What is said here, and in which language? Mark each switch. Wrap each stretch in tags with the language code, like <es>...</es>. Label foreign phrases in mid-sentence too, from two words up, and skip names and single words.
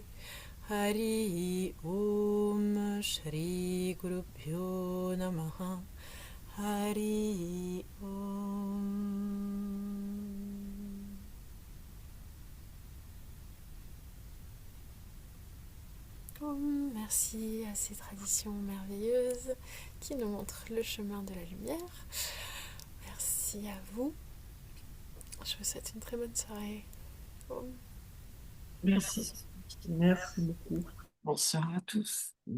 <sa>हरि ॐ श्री गुरुभ्यो नमः. हरि ॐ. Om.</sa> <fr>Merci à ces traditions merveilleuses qui nous montrent le chemin de la lumière. Merci à vous. Je vous souhaite une très bonne soirée. Om. Merci. Merci beaucoup. Bonsoir à tous.</fr>